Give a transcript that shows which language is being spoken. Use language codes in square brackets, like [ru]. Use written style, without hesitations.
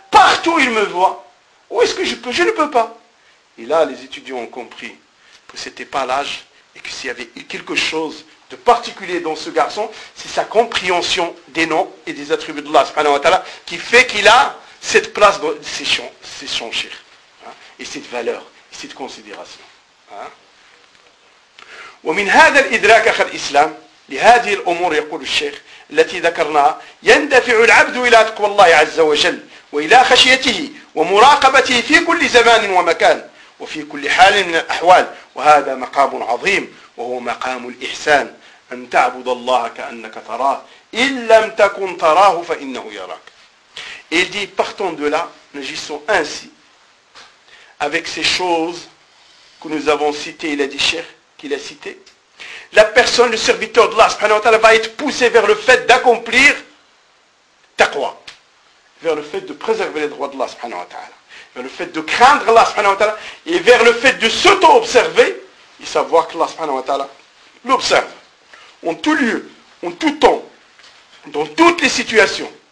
[fr] Partout, il me voit. Où est-ce que je peux ? Je ne peux pas. Et là, les étudiants ont compris que ce n'était pas l'âge et que s'il y avait quelque chose de particulier dans ce garçon, c'est sa compréhension des noms et des attributs d'Allah, subhanahu wa ta'ala, qui fait qu'il a cette place dans ses chers, hein, et cette valeur, et cette considération. [ar] وَمِنْ هَذَا الْإِدْرَاكَ خَلْ إِسْلَامِ لِهَذِهِ الْأُمُورِ يَقُولُ الشَّيْخِ الَّتِي ذَكَرْنَا يَنْدَفِعُ الْعَبْدُ إِلَى تَقْوَى اللَّهِ عَزَّ وَجَلَّ وإلى خشيته ومراقبته في كل زمان ومكان وفي كل حال من الأحوال وهذا مقام عظيم وهو مقام الإحسان أن تعبد الله كأنك تراه إن لم تكن تراه فإنه يراك. [fr] Il dit, partant de là, nous agissons ainsi avec ces choses que nous avons citées, il a dit Cheikh qu'il a cité, la personne, le serviteur d'Allah subhanahu wa ta'ala va être poussé vers le fait d'accomplir taqwa, vers le fait de préserver les droits d'Allah subhanahu wa ta'ala, vers le fait de craindre Allah subhanahu wa ta'ala, et vers le fait de s'auto-observer et savoir que Allah subhanahu wa ta'ala l'observe en tout lieu, en tout temps, dans toutes les situations.